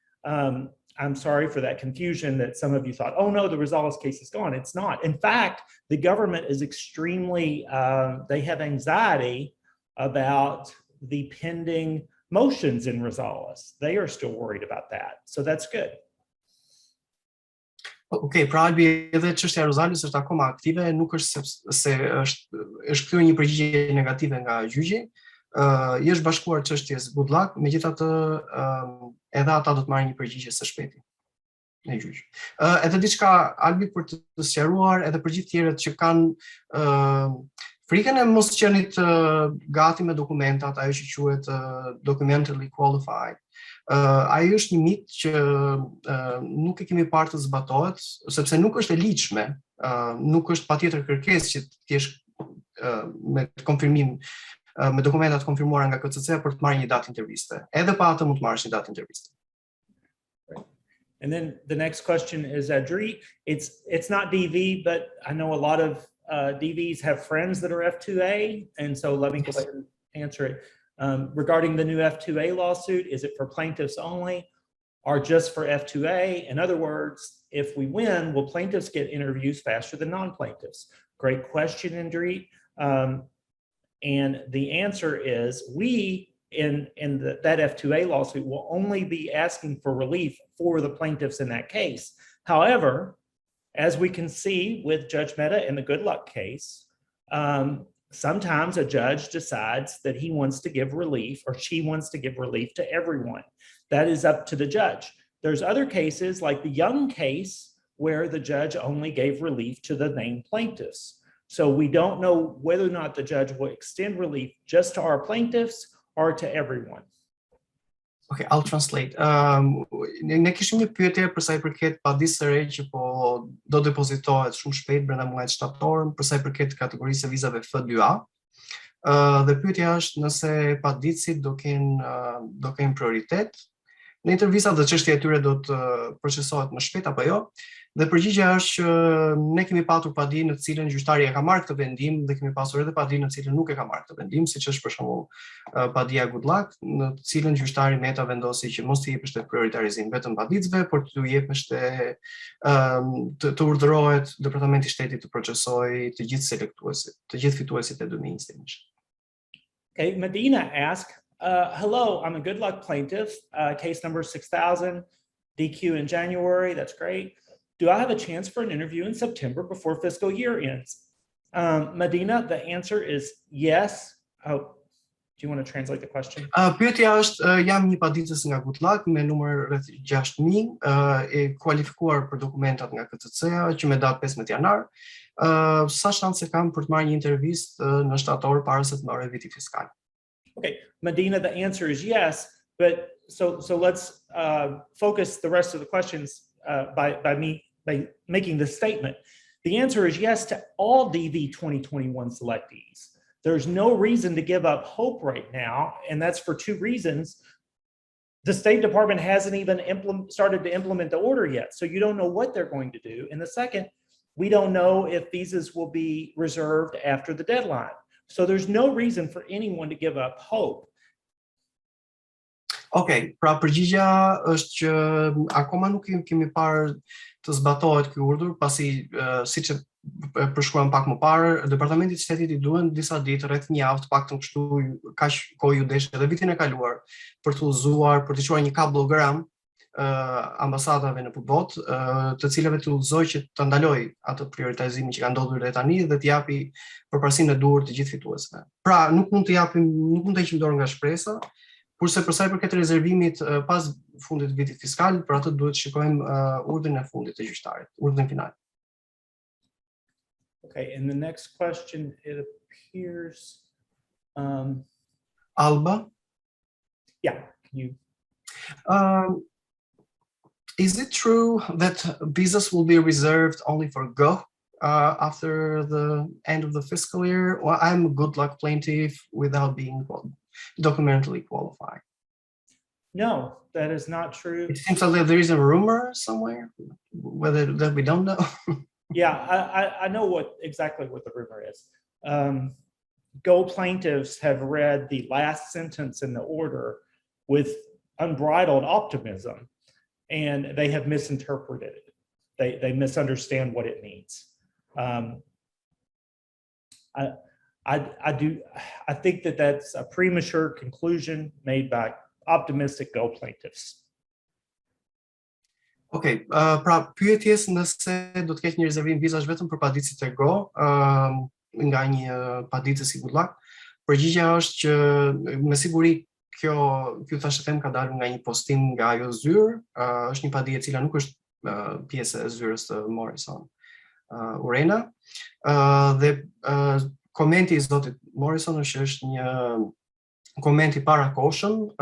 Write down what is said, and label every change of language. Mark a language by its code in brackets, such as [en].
[en] I'm sorry for that confusion that some of you thought, oh no, the Rosales case is gone. It's not. In fact, the government is extremely, they have anxiety about the pending motions in Rosales. They are still worried about that. So that's good. [sq] Okay, pra albi edhe çështja e Rosales është akoma aktive, nuk është se është kthyer një përgjigje negative nga gjyqi. I është bashkuar çështjes Goodluck, megjithatë edhe ata do të marrin një përgjigje së shpejti në gjyq. Edhe diçka albi për të sqaruar edhe për gjithë tjerët që kanë frikën e mos qenit gati me dokumentat, ajo që quhet [en] documentally qualified. [sq] Ai është një mit që nuk e kemi parë të zbatohet, sepse nuk është e ligjshme, nuk është patjetër kërkesë që të jesh me konfirmim me dokumentat konfirmuara nga KCC për të marrë një datë interviste. Edhe pa atë mund të marrësh një datë interviste. [en] And then the next question is Adri. It's not DV, but I know a lot of DVs have friends that are F2A, and so let me go ahead and answer it. Regarding the new F2A lawsuit, is it for plaintiffs only or just for F2A? In other words, if we win, will plaintiffs get interviews faster than non-plaintiffs? Great question, Indri. And the answer is we, in that F2A lawsuit, will only be asking for relief for the plaintiffs in that case. However, as we can see with Judge Mehta in the Goodluck case, sometimes a judge decides that he wants to give relief or she wants to give relief to everyone. That is up to the judge. There's other cases like the Young case where the judge only gave relief to the named plaintiffs. So we don't know whether or not the judge will extend relief just to our plaintiffs or to everyone. Okay, I'll translate. [sq] Ne kishim një pyetje për sa i përket padisë së re që po do depozitohet shumë shpejt brenda muajit shtator për sa i përket kategorisë së vizave F2A. Dhe pyetja është nëse paditësit do kenë prioritet në intervistat dhe çështja e tyre do të procesohet më shpejt apo jo. Dhe përgjigjja është që ne kemi patur padi në të cilën gjyqtari e ka marrë këtë vendim dhe kemi pasur edhe padi në të cilën nuk e ka marrë këtë vendim, siç është për shembull padia Goodluck, në të cilën gjyqtari Mehta vendosi që mos të jepeshte prioritarizim vetëm padicëve, por të jepeshte të urdhërohet Departamenti i Shtetit të procesojë të gjithë selektuesit, të gjithë fituesit e 2021. [en] Okay, Medina asked, hello, I'm a Goodluck plaintiff, case number 6000, DQ in January, that's great. Do I have a chance for an interview in September before fiscal year ends? Medina, the answer is yes. Oh, do you want to translate the question? [sq] Pyetja është, jam një paditës nga Goodluck me numër rreth 6000, e kualifikuar për dokumentat nga KCC-ja që me datë 15 janar. Sa shanse kam për të marrë një intervistë në shtator para se të mbarojë viti fiskal? [en] Okay, Medina, the answer is yes. so let's focus the rest of the questions by making this statement. The answer is yes to all DV 2021 selectees. There's no reason to give up hope right now, and that's for two reasons. The State Department hasn't even started to implement the order yet, so you don't know what they're going to do. And the second, we don't know if visas will be reserved after the deadline. So there's no reason for anyone to give up hope. [sq] Okej, pra përgjigja është që akoma nuk kemi parë të zbatohet ky urdhër, pasi siç e përshkruam pak më parë, Departamenti i Shtetit i duhen disa ditë, rreth një javë, të paktën kështu, kaq kohë ju desh edhe vitin e kaluar, për të udhëzuar, për të quajtur një kablogram ambasadave në botë, të cilave të udhëzoj që të ndaloj atë prioritizimin që ka ndodhur deri tani dhe të japi përparësinë e duhur të gjithë fituesve. Pra, nuk mund të heqim dorë nga shpresa. Kurse për sa i përket rezervimit pas fundit të vitit fiskal, për atë duhet shikojmë urdhrin e fundit të gjyqtarit, urdhrin final. [en] Okay, and the next question, it appears Alba? Yeah, you. Is it true that visas will be reserved only for Go after the end of the fiscal year? Well, I'm a Goodluck plaintiff without being documentally qualified. No, that is not true. It seems like there is a rumor somewhere, whether that we don't know. Yeah, I know exactly what the rumor is. Go plaintiffs have read the last sentence in the order with unbridled optimism, and they have misinterpreted it. They misunderstand what it means. I think that's a premature conclusion made by optimistic Go plaintiffs. [sq] Okej, pra pyetjes nëse do të ketë një rezervim vizash vetëm për paditësit e Go nga një paditës i Goodluck, përgjigjja është që me siguri ky thashë them ka dalur nga një postim nga ajo zyrë, është një paditje e cila nuk është pjesë e zyrës të Morrison Urena, dhe komenti i zotit Morrison është një komenti parakohshëm,